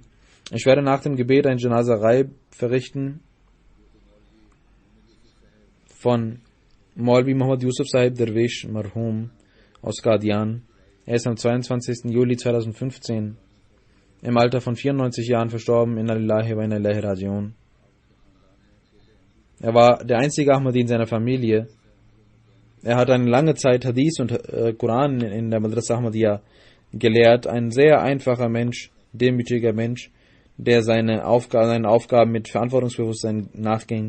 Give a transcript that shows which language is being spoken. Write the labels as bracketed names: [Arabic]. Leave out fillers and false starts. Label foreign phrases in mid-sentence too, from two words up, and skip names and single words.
[German] Ich werde nach dem Gebet ein Janazah verrichten von Maulvi Muhammad Yusuf Sahib Derwish Marhum aus Qadian. Er ist am 22. Juli 2015 im Alter von 94 Jahren verstorben. [Arabic] Inna lillahi wa inna ilaihi rajiun. [German] Er war der einzige Ahmadi in seiner Familie. Er hat eine lange Zeit Hadith und Koran in der Madrasa Ahmadiyya gelehrt. Ein sehr einfacher Mensch, demütiger Mensch, der seinen Aufgaben mit Verantwortungsbewusstsein nachging.